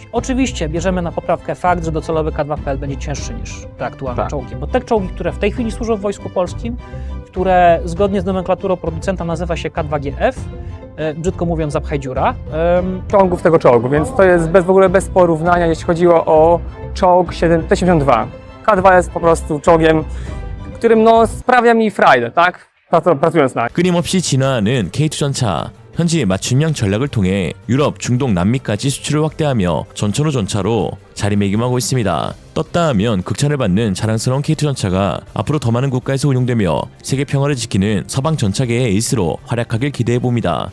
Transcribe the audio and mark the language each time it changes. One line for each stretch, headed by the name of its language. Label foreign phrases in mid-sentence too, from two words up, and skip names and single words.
Polish: Oczywiście bierzemy na poprawkę fakt, że docelowy K2PL będzie cięższy niż te aktualne czołgi, bo te czołgi, które w tej chwili służą w Wojsku Polskim, które zgodnie z nomenklaturą producenta nazywa się K2GF, brzydko mówiąc zapchaj dziura. Czołgów tego czołgu, więc to jest w ogóle bez porównania, jeśli chodzi o czołg T-72. K2 jest po prostu czołgiem, którym sprawia mi frajdę, tak? pracując na.
Korean: 끊임없이 진화하는 K2 전차. 현재 맞춤형 전략을 통해 유럽, 중동, 남미까지 수출을 확대하며 전천 후 전차로 자리매김하고 있습니다. 떴다 하면 극찬을 받는 자랑스러운 K2 전차가 앞으로 더 많은 국가에서 운용되며 세계 평화를 지키는 서방 전차계의 에이스로 활약하길 기대해봅니다.